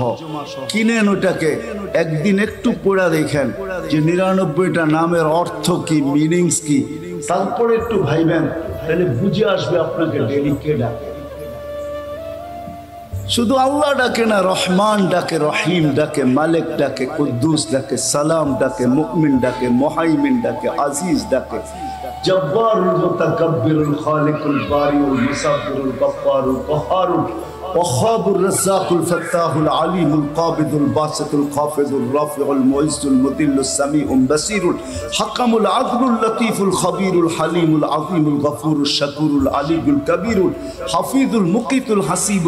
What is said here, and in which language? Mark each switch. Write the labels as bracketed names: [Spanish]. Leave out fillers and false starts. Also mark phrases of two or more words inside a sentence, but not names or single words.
[Bangla] কিনেন ওটাকে, একদিন একটু পড়া দেখেন যে 99টা নামের অর্থ কি, মিনিংস কি, তারপরে একটু ভাইবেন, তাহলে বুঝে আসবে আপনাকে ডেলি কে ডাকে। শুধু আল্লাহ ডাকে না, রহমান ডাকে, রহিম ডাকে, মালিক ডাকে, কুদ্দুস ডাকে, সালাম ডাকে, মুমিন ডাকে, মুহাইমিন ডাকে, আজিজ ডাকে, [Arabic] الجبار المتكبر الخالق البارئ المصور الغفار القهار الوهاب الرزاق الفتاح العليم القابض الباسط الخافض الرافع المعز المذل السميع البصير الحكم العدل اللطيف الخبير الحليم العظيم الغفور الشكور العلي الكبير الحفيظ المقيت الحسيب